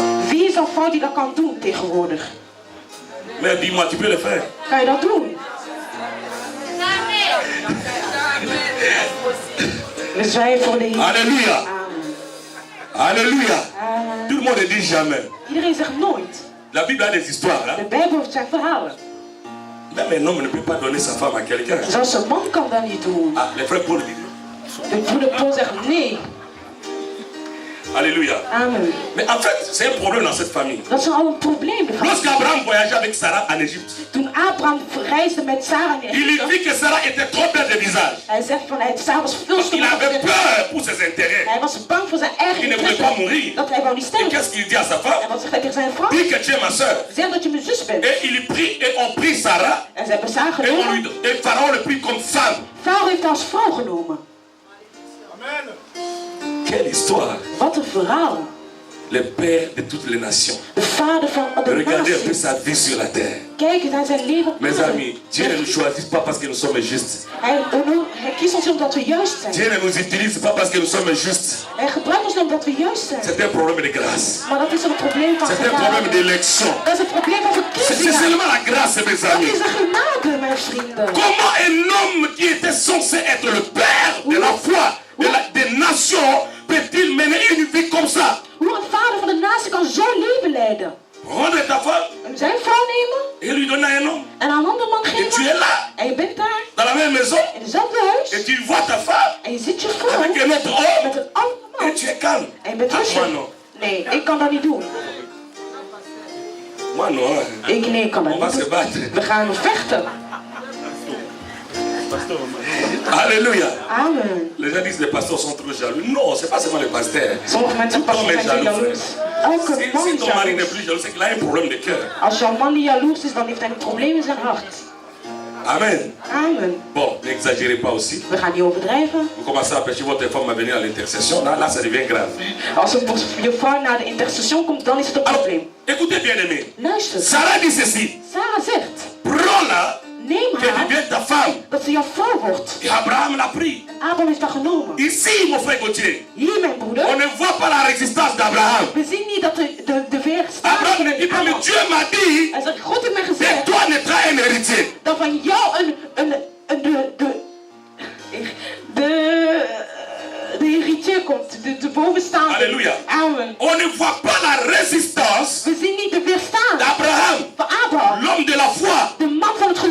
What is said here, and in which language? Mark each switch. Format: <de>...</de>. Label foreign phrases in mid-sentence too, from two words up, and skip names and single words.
<nl>Wie is een vrouw die dat kan doen tegenwoordig?</nl> <fr>Mais dis-moi, tu peux le faire.</fr> <nl>Kan je dat doen? We zwijgen voor de Heer.</nl> <fr>Alléluia. Amen. Alléluia. Amen. Tout le monde ne dit jamais.</fr> <nl>Iedereen zegt nooit.</nl> <fr>La Bible a des histoires.</fr> <nl>De</nl> <fr>Hein?</fr> <nl>Bijbel heeft zijn verhalen.</nl> <fr>Même un homme ne peut pas donner sa femme à quelqu'un.</fr> <nl>Zelfs een man kan dat niet doen.</nl> <fr>Ah, les frères Paul disent.</fr> <nl>De broeder Paul zegt nee.</nl> <fr>Alléluia. Amen. Mais en fait, c'est un problème dans cette famille.</fr> <nl>Dat is al een probleem. de familie.</nl> <fr>Lorsqu'Abraham voyageait avec Sarah en Égypte,</fr> <nl>Toen Abraham reisde met Sarah in</nl> <fr>il lui</fr> <nl>Egypte.</nl> <fr>dit que Sarah était trop belle de visage.</fr> <nl>Hij zegt van Sarah was veel</nl> <fr>Donc</fr> <nl>te</nl> <fr>il avait</fr> <nl>mooi.</nl> <fr>peur pour ses intérêts.</fr> <nl>Hij was bang voor zijn eigen</nl> <fr>Il ne voulait</fr> <nl>interesse.</nl> <fr>pas mourir.</fr> <nl>Dat hij wou niet</nl> <fr>Et</fr> <nl>sterven.</nl> <fr>qu'est-ce qu'il dit à sa</fr> <nl>En</nl> <fr>femme?</fr> <nl>wat zegt hij tegen zijn vrouw?</nl> <fr>Dis que tu es ma soeur.</fr> <nl>Zeg dat je mijn zus bent.</nl> <fr>Et il prit et on prit Sarah</fr> <nl>En ze hebben Sarah</nl> <fr>et,</fr> <nl>genomen.</nl> <fr>et Pharaon le prit comme femme.</fr> <nl>Farao heeft haar als vrouw genomen.</nl> <fr>Quelle histoire.</fr> <nl>Wat een verhaal.</nl> <fr>le père de toutes les nations.</fr> <nl>De vader van de</nl> <fr>Regardez un peu</fr> <nl>naties.</nl> <fr>sa vie sur la terre.</fr> <nl>Kijk eens naar zijn leven op</nl> <fr>Mes</fr> <nl>aarde.</nl> <fr>amis, Dieu ne nous choisit pas parce que nous sommes justes.</fr> <nl>Hij kiest ons omdat we juist zijn.</nl> <fr>Dieu ne nous utilise pas parce que nous sommes justes.</fr> <nl>Hij gebruikt ons omdat we juist zijn.</nl> <fr>C'est un problème de grâce.</fr> <nl>Maar dat is een probleem van</nl> <fr>C'est un problème</fr> <nl>genade.</nl> <fr>d'élection.</fr> <nl>Dat is een probleem van</nl> <fr>C'est</fr> <nl>verkiezingen.</nl> <fr>seulement la grâce, mes</fr> <nl>Dat</nl> <fr>amis.</fr> <nl>is een genade, mijn vrienden.</nl> <fr>Comment un homme qui était censé être le père de la foi des nations peut-il mener une vie comme ça?</fr> <nl>Hoe een vader van de natie kan zo'n leven leiden.</nl> <fr>Prendre ta femme</fr> <nl>En zijn vrouw nemen</nl> <fr>et lui donner un homme.</fr> <nl>en aan een ander man</nl> <fr>Et tu</fr> <nl>geven.</nl> <fr>es là,</fr> <nl>En je bent daar</nl> <fr>dans la même maison,</fr> <nl>in dezelfde</nl> <fr>et</fr> <nl>huis.</nl> <fr>tu vois ta femme</fr> <nl>En je ziet je vrouw</nl> <fr>avec un autre homme,</fr> <nl>met een andere man.</nl> <fr>et tu es calme.</fr> <nl>En je bent</nl> <fr>Ah, moi</fr> <nl>rustig.</nl> <fr>non.</fr> <nl>Nee, ik kan dat niet doen.</nl> <fr>Moi non. Hein.</fr> <nl>Nee, ik kan dat</nl> <fr>On va</fr> <nl>niet</nl> <fr>se</fr> <nl>doen.</nl> <fr>battre.</fr> <nl>We gaan vechten.</nl> <fr>Alléluia. Amen. Les gens disent les pasteurs sont trop jaloux. Non, c'est pas seulement les pasteurs.</fr> <nl>Sommige mensen</nl> <fr>Tout homme</fr> <nl>passen</nl> <fr>est</fr> <nl>zijn</nl> <fr>jaloux,</fr> <nl>jaloers.</nl> <fr>frère.</fr> <nl>Elke man</nl> <fr>Si</fr> <nl>is</nl> <fr>ton mari n'est</fr> <nl>jaloers.</nl> <fr>plus jaloux, c'est qu'il a un problème de cœur.</fr> <nl>Als jouw man niet jaloers is, dan heeft hij een probleem in zijn hart.</nl> <fr>Amen. Amen. Bon, n'exagérez pas aussi.</fr> <nl>We gaan niet overdrijven.</nl> <fr>Vous commencez à empêcher votre femme à venir à l'intercession. Là, ça devient grave.</fr> <nl>Als je vrouw naar de intercession komt, dan is het een</nl> <fr>Alors,</fr> <nl>probleem.</nl> <fr>écoutez bien aimé.</fr> <nl>Luister.</nl> <fr>Sarah dit ceci.</fr> <nl>Sarah zegt,</nl> <fr>Prends-la,</fr> <nl>neem</nl> <fr>qu'elle</fr> <nl>haar,</nl> <fr>devienne ta femme.</fr> <nl>dat ze jouw vrouw wordt.</nl> <fr>Et Abraham l'a pris.</fr> <nl>Abraham heeft haar genomen.</nl> <fr>Ici, mon frère Gauthier,</fr> <nl>Hier, mijn</nl> <fr>on</fr> <nl>broeder.</nl> <fr>ne voit pas la résistance d'Abraham.</fr> <nl>We zien niet dat de weerstand...</nl> <fr>Abraham ne dit pas, mais Dieu m'a dit,</fr> <nl>Hij zegt, God heeft mij</nl> <fr>de</fr> <nl>gezegd</nl> <fr>toi naîtra un héritier.</fr> <nl>dat van jou de héritier komt, de bovenstaande.</nl> <fr>Alléluia. Amen. On ne voit pas la résistance</fr> <nl>We zien niet de weerstand</nl> <fr>d'Abraham,</fr> <nl>van Abraham,</nl> <fr>l'homme de la foi.</fr> <nl>de man van het</nl>